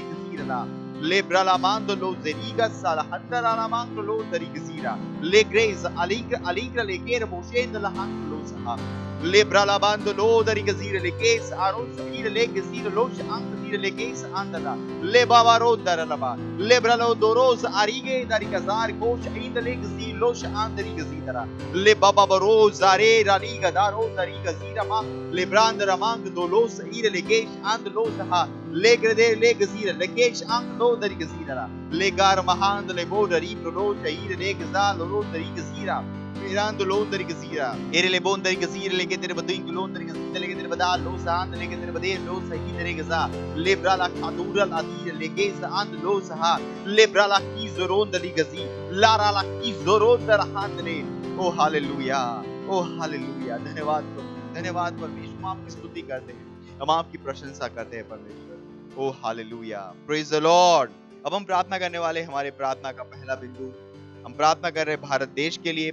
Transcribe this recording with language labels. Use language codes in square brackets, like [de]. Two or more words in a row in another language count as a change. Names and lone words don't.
[hi] गजीरला लेब्रालामांद लो जेरीगा सालहंदरालामांद लो दरी गजीरा ले ग्रेज अलिग्र लेके रमोशेंद लहांद लो सहा लेब्रालामांद लो दरी गजीर लेके इस आरोन समीर ले गजीर लोश अंक दीर लेके इस आंदला ले बावारो दरलबा लेब्रालो दोरोज आरिगे दरी गजार कोश इंद ले गजीर लोश आंदरी गजीरा ले बाबा बरो जारे रानी गदारो दरी गजीरा मा ले ब्रांद रमांग दोलोस ईर लेकेश आंद लो सहा ले ग्रदे ले गजीर लेकेश आंग लो दरी गजीरा ले गार महांद ले बो दरी प्रो ईर ले गजा लो दरी गजीरा मेरांद लो दरी गजीरा एरे ले बोन दरी गजीर लेके तेरे बदिंग लो दरी गजीर लेके तेरे बदा लो सांद लेके तेरे बदे लो सही तेरे गजा ले ब्राला खादूरल अदीर लेके सांद लो सहा ले ब्राला की जोरोन दरी गजी लारा ला की जोरोन दर हांद ले ओ हालेलुया, ओ हालेलुया। धन्यवाद परमेश्वर, हम आपकी स्तुति करते हैं, हम आपकी प्रशंसा करते हैं परमेश्वर। ओ हालेलुया, [en] Praise the Lord. [hi] अब हम प्रार्थना करने वाले, हमारे प्रार्थना का पहला बिंदु, हम प्रार्थना कर रहे हैं भारत देश के लिए।